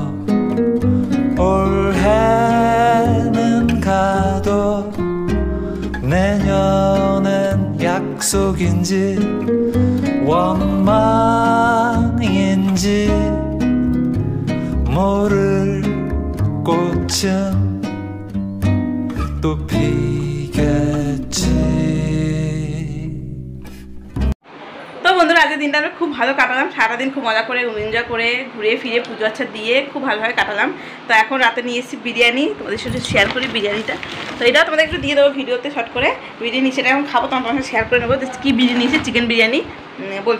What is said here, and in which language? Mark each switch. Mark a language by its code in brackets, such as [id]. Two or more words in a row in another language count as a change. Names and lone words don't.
[ko] 올해는 가도 내년엔 약속인지 원망인지 모를 꽃은 또 피겠지 [bn] তো বন্ধুরা আজকের দিনটা আমরা খুব ভালো কাটালাম, সারাদিন খুব মজা করে এনজয় করে ঘুরে ফিরে পুজো আচ্ছা দিয়ে খুব ভালোভাবে কাটালাম। তো এখন রাতে নিয়ে এসেছি বিরিয়ানি, তোমাদের সাথে শেয়ার করি বিরিয়ানিটা। তো এটাও তোমাদের একটু দিয়ে দেবো ভিডিওতে শর্ট করে বিরিয়ানি, সেটা এখন খাবো, তোমার সাথে শেয়ার করে নেবো কী বিরিয়ানি নিয়েছি, চিকেন বিরিয়ানি বলছি।